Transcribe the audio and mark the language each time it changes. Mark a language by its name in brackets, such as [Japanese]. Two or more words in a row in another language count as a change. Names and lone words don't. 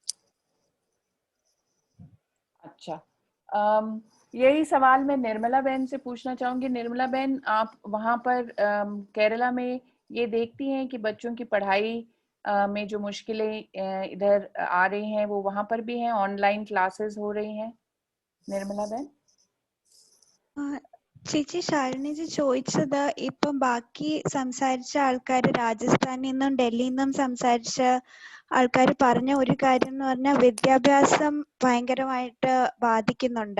[Hindi] अच्छा। यही सवाल मैं निर्मला बहन से पूछना चाहूंगी। निर्मला बहन, आप वहां पर केरला में ये देखती हैं कि बच्चों की पढ़ाई में जो मुश्किलें इधर आ रही हैं वो वहाँ पर भी हैं? ऑनलाइन क्लासेस हो रही हैं? [Malayalam] നിർമ്മല ബെൻ? ചേച്ചി ശാലിനി ചോദിച്ചത് ഇപ്പം ബാക്കി സംസാരിച്ച ആൾക്കാർ രാജസ്ഥാനിൽ നിന്നും ഡൽഹിയിൽ നിന്നും സംസാരിച്ച ആൾക്കാർ പറഞ്ഞ ഒരു കാര്യം എന്ന് പറഞ്ഞാൽ വിദ്യാഭ്യാസം ഭയങ്കരമായിട്ട് ബാധിക്കുന്നുണ്ട്.